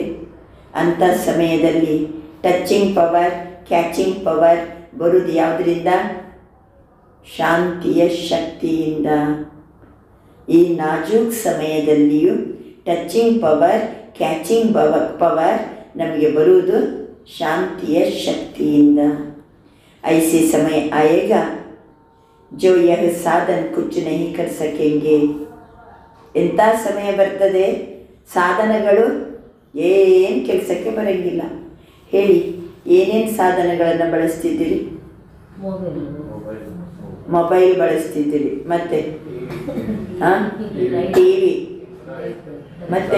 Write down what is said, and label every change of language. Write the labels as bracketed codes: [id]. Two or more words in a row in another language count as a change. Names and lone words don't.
[kn] ಅಂಥ ಸಮಯದಲ್ಲಿ [en] touching power, catching power [kn] ಬರುವುದು ಯಾವುದರಿಂದ? ಶಾಂತಿಯ ಶಕ್ತಿಯಿಂದ. ಈ ನಾಜೂಕ್ ಸಮಯದಲ್ಲಿಯೂ [en] touching power, catching power [kn] ನಮಗೆ ಬರುವುದು ಶಾಂತಿಯ ಶಕ್ತಿಯಿಂದ. [hi] ऐसे समय आएगा जो यह साधन कुछ नहीं कर सकेंगे. [kn] ಎಂಥ ಸಮಯ ಬರ್ತದೆ, ಸಾಧನಗಳು ಏನು ಕೆಲಸಕ್ಕೆ ಬರೋಂಗಿಲ್ಲ. ಹೇಳಿ, ಏನೇನು ಸಾಧನಗಳನ್ನು ಬಳಸ್ತಿದ್ದೀರಿ? ಮೊಬೈಲ್ ಬಳಸ್ತಿದ್ದೀರಿ, ಮತ್ತೆ ಟಿ ವಿ, ಮತ್ತೆ